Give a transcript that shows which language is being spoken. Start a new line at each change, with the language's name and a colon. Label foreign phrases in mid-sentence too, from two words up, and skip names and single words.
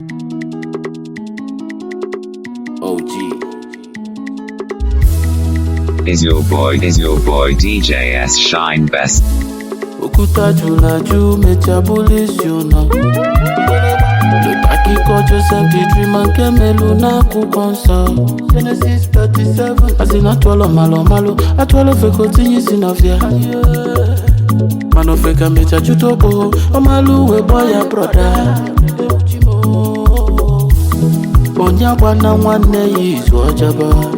English: O G. Is your boy, is your boy D J S Shine Best?
Igbo: Okuta jụrụ ajụ, mecha bụrụ isi ụnọ. Leta akụkọ Joseph the Dreamer nke melu n'akwụkwọ nsọ.
English: Genesis thirty-seven.
Igbo: Asị na atụọlọ malụ malụ, atụọlọ ofe ka o tinye isi n'ọfịa. Mana ofe ka mecha chụta okpo, ọ malụ uwe kpọ ya brọda. Onye agba na nwanne ya izu ọjọbọ.